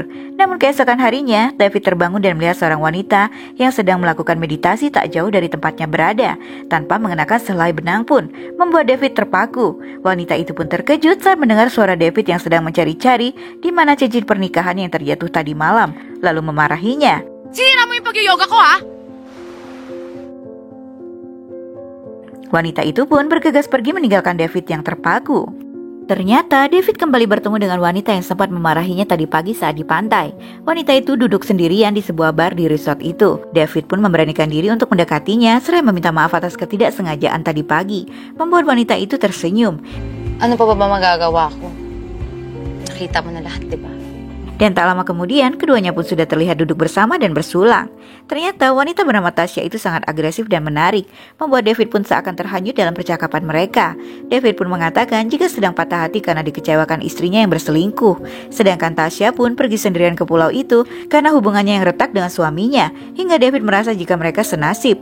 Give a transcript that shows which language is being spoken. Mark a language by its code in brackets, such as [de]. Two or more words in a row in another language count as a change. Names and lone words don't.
[id] Namun keesokan harinya, David terbangun dan melihat seorang wanita yang sedang melakukan meditasi tak jauh dari tempatnya berada, tanpa mengenakan sehelai benang pun, membuat David terpaku. Wanita itu pun terkejut saat mendengar suara David yang sedang mencari-cari di mana cincin pernikahan yang terjatuh tadi malam, lalu memarahinya. [tl] Sinira mo yung pag-yoga ko, ha? [id] Wanita itu pun bergegas pergi meninggalkan David yang terpaku. Ternyata David kembali bertemu dengan wanita yang sempat memarahinya tadi pagi saat di pantai. Wanita itu duduk sendirian di sebuah bar di resort itu. David pun memberanikan diri untuk mendekatinya seraya meminta maaf atas ketidaksengajaan tadi pagi, membuat wanita itu tersenyum. [tl] Ano pa ba magagawa ko? Nakita mo na lahat, di ba? [id] Dan tak lama kemudian, keduanya pun sudah terlihat duduk bersama dan bersulang. Ternyata wanita bernama Tasya itu sangat agresif dan menarik, membuat David pun seakan terhanyut dalam percakapan mereka. David pun mengatakan jika sedang patah hati karena dikecewakan istrinya yang berselingkuh. Sedangkan Tasya pun pergi sendirian ke pulau itu karena hubungannya yang retak dengan suaminya, hingga David merasa jika mereka senasib.